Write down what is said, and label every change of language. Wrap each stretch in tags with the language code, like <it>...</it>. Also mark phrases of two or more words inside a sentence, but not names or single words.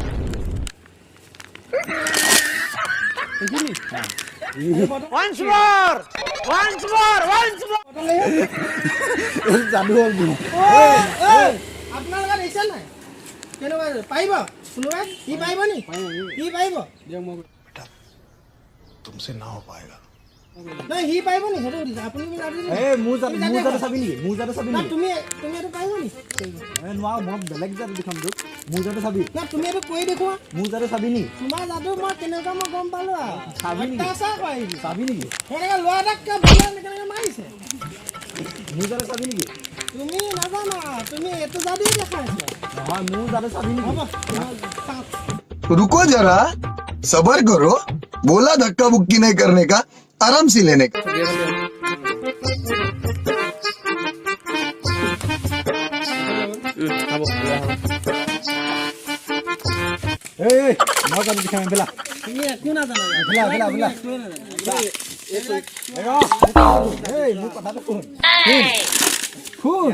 <as>যাদু আপোনালোকে দেখিছে নাই কেনেকুৱা পাৰিব কোনোবাই সি পাৰিব নি সি পাৰিব</as> <hi>तुमसे ना हो पाएगा</hi> <as>নাই সি পাৰিব নি সেইটো সুধিছে আপুনি মোৰ যাদু চাবি নেকি মোৰ যাদু চাবি নেকি তুমি এইটো পাৰিব নি নোৱাৰ মই বেলেগ যাদু দেখাম তোক মোৰ যাদু চাবি না তুমি এইটো কৰি দেখুওৱা মোৰ যাদু চাবি নি তোমাৰ যাদু মই কেনেকুৱা মই গম পালো আৰু চাবি নেকি অত্যাচাৰ কৰিবি চাবি নেকি সেনেকৈ ল'ৰা এটাক কেনেকৈ মাৰিছে মোৰ যাদু চাবি নেকি তুমি নাজানা তুমি এইটো যাদুৱে দেখাইছা নহয় মোৰ যাদু চাবি নেকি হ'ব</as> <hi>रुको जरा सबर करो बोला धक्का बुक्की नहीं करने का आराम से लेने का</hi> <as>মই যাদু দেখাম বেলা তুমি একো নাজানা মোৰ কথাটো শুন</as>